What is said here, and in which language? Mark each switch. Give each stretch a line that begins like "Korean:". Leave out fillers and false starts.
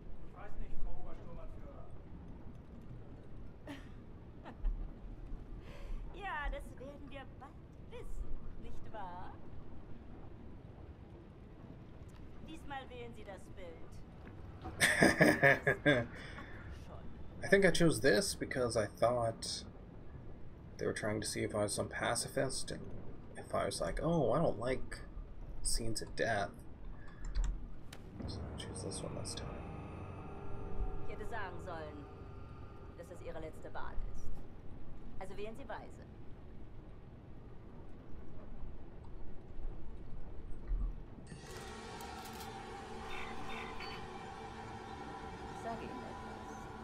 German: Ich weiß nicht, Frau Obersturmbannführer. Ja, das werden wir bald wissen, nicht wahr? Diesmal wählen Sie das Bild.
English: I think I chose this because I thought they were trying to see if I was some pacifist, and if I was like, oh, I don't like scenes of death. So I choose this one this time.
German: Ich hätte sagen sollen, dass das Ihre letzte Wahl ist. Also wählen Sie weise. Ich sage Ihnen etwas.